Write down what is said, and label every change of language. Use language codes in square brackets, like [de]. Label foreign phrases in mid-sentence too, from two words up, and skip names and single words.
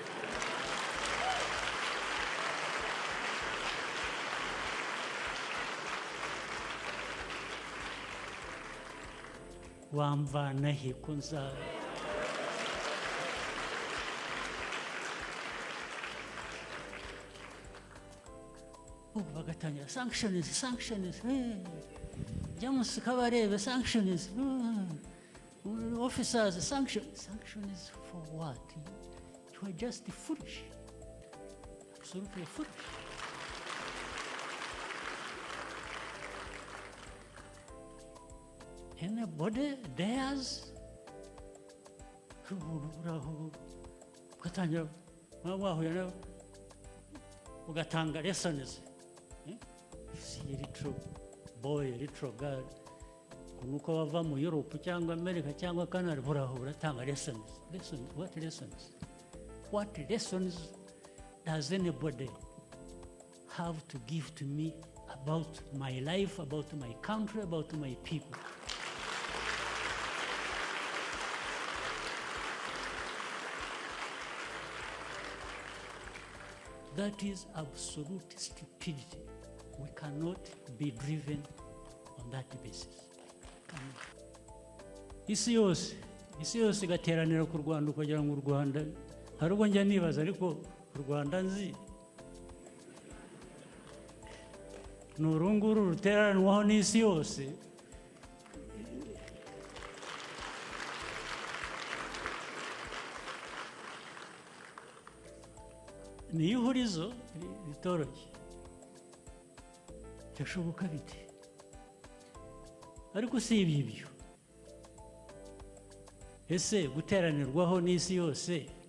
[rw] wamvana he ko bagatangira [en] sanctions James Kabarebe sanctions officers sanctions for what? You are just foolish, absolutely foolish. Anybody dares [rw] ugatangira ugatanga [en] lessons little boy little girl [rw] nuko bava mu Europe cyangwa America cyangwa Canada uratanga lessons [en] what lessons does anybody have to give to me about my life, about my country, about my people? That is absolute stupidity. We cannot be driven on that basis. [rw] Isi yose igateranira ku Rwanda kugira ngo u Rwanda hari ubwo njya nibaza ariko u Rwanda nzi n'urunguru ruteranwaho n'isi yose ni ihurizo ritoroshye cyashoboka bite ariko si ibyo ese guteranirwaho n'isi yose